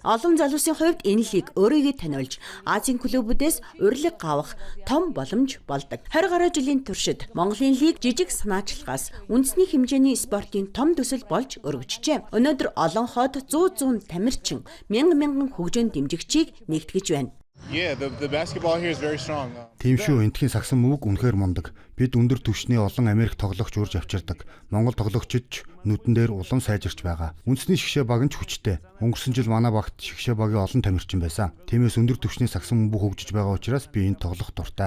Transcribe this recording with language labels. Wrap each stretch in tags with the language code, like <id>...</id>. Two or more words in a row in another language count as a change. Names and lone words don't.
<mn>Олон залуусын хувьд энэ лиг өөрийгөө таниулж, Азийн клубүүдээс урилга авах том боломж болдог. 20 гаруй жилийн туршид Монголын лиг жижиг санаачлагаас үндэсний хэмжээний спортын том төсөл болж өргөжжээ. Өнөөдөр олон хот 100 тамирчин, мянган хөгжөөн дэмжигчийг нэгтгэж байна.</mn> <en>Yeah, the basketball here is very strong.</en> <mn>Тийм шүү, энтхийн сагсан бөмбөг үнэхээр мундаг. Бид өндөр түвшний олон Америк тоглогч урьж авчирдаг. Монгол тоглогчид нүдэн дээр улам сайжирч байгаа. Үндэсний шигшээ баг нь ч хүчтэй. Өнгөрсөн жил манай багт шигшээ багийн олон тамирчин байсан. Тиймээс өндөр түвшний сагсан бөмбөг хөгжиж байгаа учраас би энд тоглох дуртай.</mn>